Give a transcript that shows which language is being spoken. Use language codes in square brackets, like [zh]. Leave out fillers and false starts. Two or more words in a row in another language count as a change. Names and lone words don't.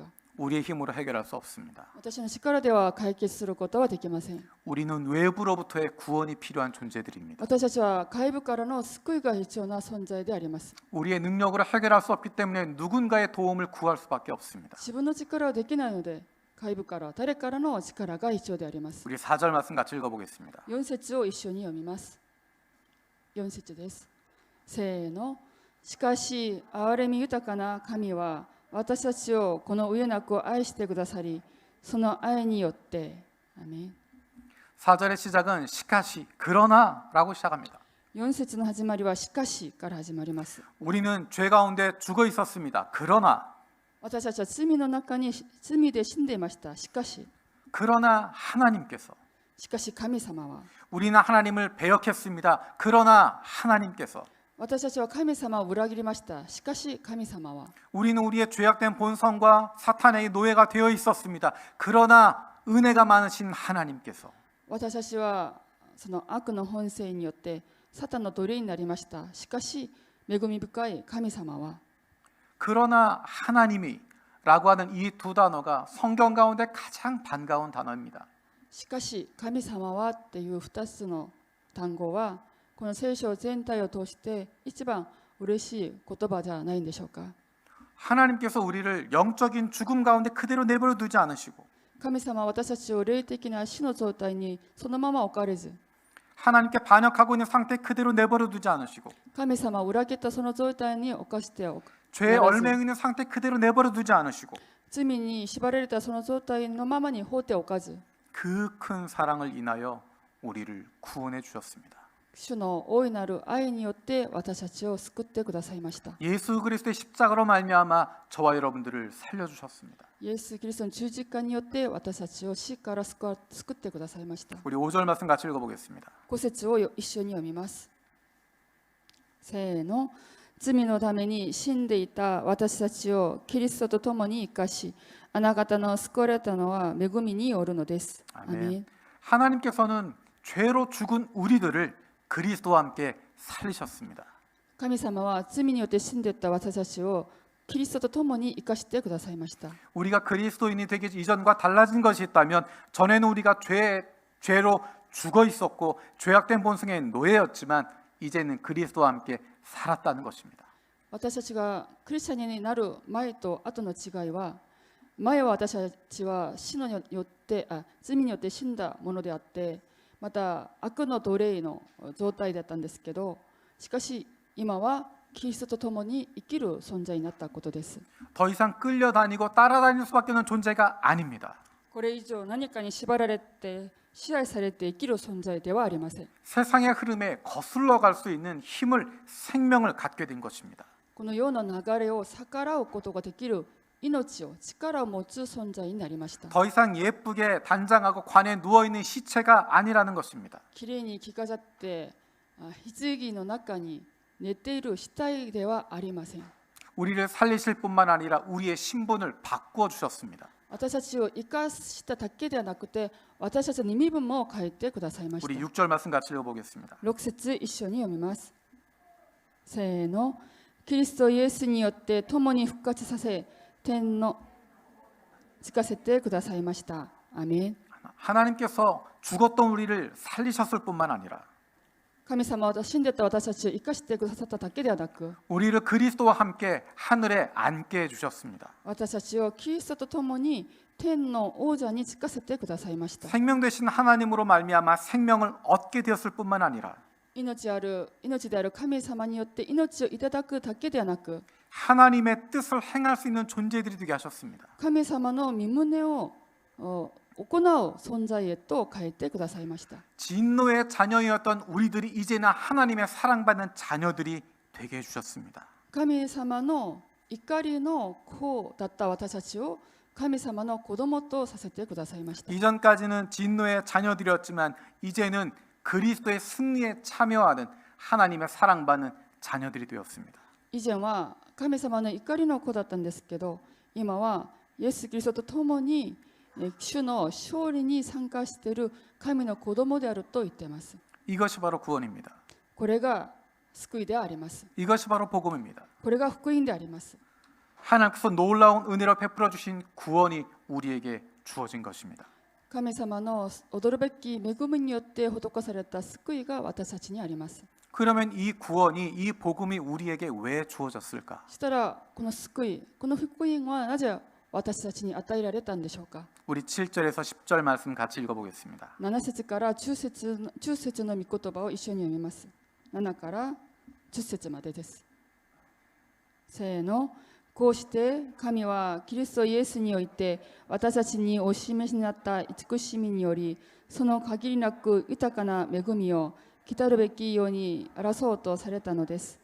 [ko] 우리의 힘으로 해결할 수 없습니다. [ja] 私の力では解決することはできません。 [ko] 우리는 외부로부터의 구원이 필요한 존재들입니다. [ja] 私たちは外部からの救いが必要な存在であります。 [ko] 우리의 능력으로 해결할 수 없기 때문에 누군가의 도움을 구할 수밖에 없습니다. [ja] 自分の力はできないので外部から誰からの力が必要であります。 [ko] 우리 4절 말씀 같이 읽어보겠습니다. [ja] 4 節を一緒に読みます。4節です。せーの。しかし憐れみ豊かな神は私たちをこの上なく愛してくださり、その愛によって、アメン。 [ko] 4절의 시작은 시카시 그러나라고 시작합니다. [ja] 4 節の始まりはしかしから始まります。 [ko] 우리는 죄 가운데 죽어 있었습니다. 그러나 [ja] 私たちは罪の中に罪で死んでいました。しかし [ko] 그러나 하나님께서 [ja] 神様は [ko] 우리는 하나님을 배역했습니다. 그러나 하나님께서 [ja] 私たちは神様を裏切りました。しかし神様は [ko] 우리는 우리의 죄악된 본성과 사탄의 노예가 되어 있었습니다. 그러나 은혜가 많으신 하나님께서 [ja] 私たちはその悪の本性によってサタンの奴隷になりました。しかし恵み深い神様は [ko] 그러나 하나님이라고 하는 이 두 단어가 성경 가운데 가장 반가운 단어입니다. [ja] しかし神様はっていう2つの単語はこの聖書全体を通して一番嬉しい言葉じゃないんでしょうか。 [ko] 하나님께서 우리를 영적인 죽음 가운데 그대로 내버려 두지 않으시고 [ja] 神様は私たちを霊的な死の状態にそのまま置かれず [ko] 하나님께 반역하고 있는 상태 그대로 내버려 두지 않으시고 [ja] 神様を裏切ったその状態に侵しておく [ko] 죄에 얽매여 있는 상태 그대로 내버려 두지 않으시고 [ja] 罪に縛られたその状態のままに放っておかず [ko] 그 큰 사랑을 인하여 우리를 구원해 주셨습니다. [ja] 主の大いなる愛によって私たちを救ってくださいました。 [ko] 예수 그리스도의 십자가로 말미암아 저와 여러분들을 살려 주셨습니다. [ja] イエス・キリストの十字架によって私たちを死から救ってくださいました。 [ko] 우리 5절 말씀 같이 읽어보겠습니다. [ja] 5 節を一緒に読みます。せーの。罪のために死んでいた私たちをキリストと共に生かし、あなた方の救われたのは恵みによるのです。アメン。 [ko] 아멘. 하나님께서는 죄로 죽은 우리들을 그리스도와 함께 살리셨습니다. [ja] 神様は罪によって死んでいった私たちをキリストと共に生かしてくださいました。 [ko] 우리가 그리스도인이 되기 이전과 달라진 것이 있다면 전에는 우리가 죄로 죽어 있었고 죄악된 본성의 노예였지만 이제는 그리스도와 함께 살았다는 것입니다. [ja] 私たちがクリスチャンになる前と後の違いは、前は私たちは死によって罪によって死んだものであって、また悪の奴隷の状態だったんですけど、しかし今はキリストと共に生きる存在になったことです。 [ko] 더 이상 끌려다니고 따라다닐 수밖에 없는 존재가 아닙니다. [ja] これ以上何かに縛られて支配されて生きる存在ではありません。 [ko] 세상의 흐름에 거슬러 갈 수 있는 힘을 생명을 갖게 된 것입니다. [ja] この世の流れを逆らうことができる命を力を持つ存在になりました。 [ko] 더 이상 예쁘게 단장하고 관에 누워 있는 시체가 아니라는 것입니다. [ja] きれいに着飾って棺の中に寝ている死体ではありません。 [ko] 우리를 살리실 뿐만 아니라 우리의 신분을 바꾸어 주셨습니다. [ja] 私たちを生かしただけではなくて、私たちの身分も変えてくださいまし [ko] 우리 [ja] た。 [ko] 6절 말씀 같이 읽어보겠습니다. [ja] 6 節一緒に読みます。せーの。キリストイエスによって共に復活させ、天のつかせてくださいました。アメン。 [ko] 하나님께서 죽었던 우리를 살리셨을 뿐만 아니라 [ja] 神様は死んでた私たちを生かしてくださっただけではなく、 [ko] 우리를 그리스도와 함께 하늘에 앉게 해주셨습니다. [ja] 私たちをキリストと共に天の王者につかせてくださいました。 [ko] 생명 되신 하나님으로 말미암아 생명을 얻게 되었을 뿐만 아니라 [ja] 命である神様によって命をいただくだけではなく、 [ko] 하나님의 뜻을 행할 수 있는 존재들이 되게 하셨습니다. [ja] 神様の御胸を行う存在へと変えてくださいました。 [ko] 진노의 자녀였던 우리들이 이제는 하나님의 사랑받는 자녀들이 되게 해주셨습니다. [ja] 神様の怒りの子だった私たちを神様の子供とさせてくださいました。 [ko] 이전까지는 진노의 자녀들이었지만 이제는 그리스도의 승리에 참여하는 하나님의 사랑받는 자녀들이 되었습니다. [ja] 以前は神様の怒りの子だったんですけど、今はイエス・キリストと共に主の勝利に参加している神の子供であると言っています。 [ko] 이것이 바로 구원입니다. [ja] これが救いであります。 [ko] 이것이 바로 복음입니다. [ja] これが福音であります。 [ko] 하나님께서 놀라운 은혜로 베풀어 주신 구원이 우리에게 주어진 것입니다. [ja] 神様の驚くべき恵みによって施された救いが私たちにあります。 [ko] 그러면 이 구원이 이 복음이 우리에게 왜 주어졌을까? [ja] そしたらこの救い、この福音はなぜ私たちに与えられたんでしょうか。 [ko] 우리 7절에서 10절 말씀 같이 읽어보겠습니다. [ja] 7 節から10節の御言葉を一緒に読みます。7から10節までです。せーの。こうして神はキリストイエスにおいて私たちにお示しになった慈しみにより、その限りなく豊かな恵みを来たるべきように表そうとされたのです。